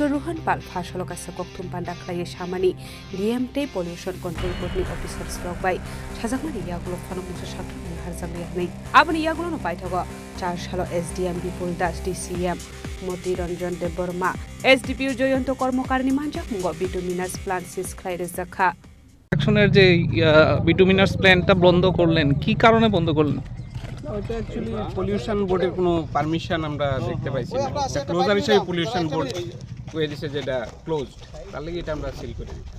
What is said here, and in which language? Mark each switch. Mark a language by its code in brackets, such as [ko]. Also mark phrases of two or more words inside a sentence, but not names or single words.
[trp] Ruhan Pal phasholoka sakokthum panda khlai shamani DMT [en] pollution control board [trp] ni officers rokbai sajakmani yagulo khono muksa shakham harjamli ani abani yagulo no paithago 4 shalo SDM bipul das DCM Moti Ranjan de Burma SDPU জয়ন্ত কর্মকারী মানজাক মুগ [en] bituminous plant [trp] সিস খাইরে জাখা [bn] অ্যাকশনের যে [en] bituminous plant [bn] বন্ধ করলেন কি কারণে বন্ধ করলেন ওটা অ্যাকচুয়ালি [en] pollution board [bn] কোনো পারমিশন আমরা দেখতে পাইছি না ক্লোজার হিসেবে [en] pollution board [bn] কয়ে দিছে যে এটা ক্লোজড, তার লাগি এটা আমরা সিল করে দিই।